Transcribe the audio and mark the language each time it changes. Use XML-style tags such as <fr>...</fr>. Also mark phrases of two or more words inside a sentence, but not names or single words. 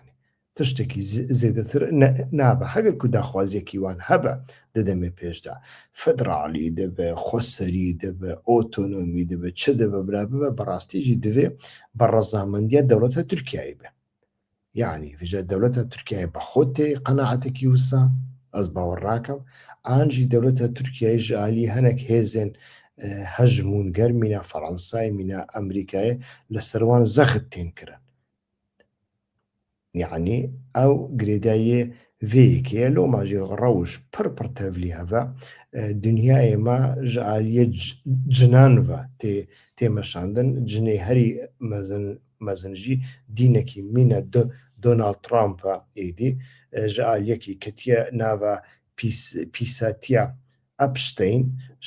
<ku>تشتێکی زێدەتر نابە هەگەر کو داخوازیەکی وان هەبە دەدەمێ پێشدا فەدرالی دەبێ خۆسەری دەبێ ئۆتۆنۆمی دەبێت چ دەبە برا ببە بەڕاستیژی دەوێ بە ڕەزامەندیە دەوڵەتە تورکیایی بێ یعنی فژە دەوڵەتە تورکیای بە خۆتێ قەنەعەتێکی وسا ئەس باوەڕاکەم ئانژی دەوڵەتە تورکیای ژعالی هەنێک هێزن هەژمونگەر مینە فەڕەنسای مینە ئەمریکای لە سەروان زەخت تێن کرن یعنی ئەو گرێداییە vêyekê loma jî rewş pir pir tevlî heve dinya êma ji aliyê cinan ve tê meşandin cinê herî mezin jî dînekî mîne Donald Trump'a êdî ji aliyekî ketiye nava pîsatiya Epstein ji</ku>